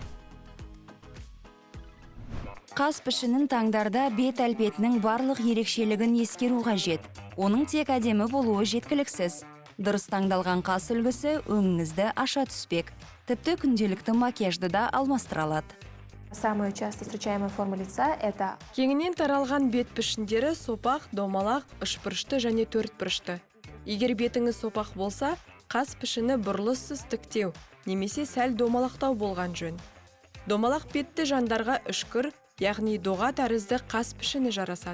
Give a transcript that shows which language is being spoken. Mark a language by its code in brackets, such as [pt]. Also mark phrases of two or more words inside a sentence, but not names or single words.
[kk] Қас пішінін таңдарда бет әлпетінің барлық ерекшелігін ескеру қажет. Оның тек әдемі болуы жеткіліксіз. Дұрыс таңдалған қас үлгісі өңіңізді аша түспек. Тіпті күнделікті макияжды да алмастыра алады. [ru] Самая часто встречаемая форма лица – это [kk] кеңінен таралған бет пішіндері сопақ, домалақ, үшбұрышты және төртбұрышты. Егер бетіңіз сопақ болса, қас пішіні бұрылыссыз тіктеу, немесе сәл домалақтау болған жөн. Домалақ бетті жандарға үшкір, яғни доға тәрізді қас пішіні жарасады.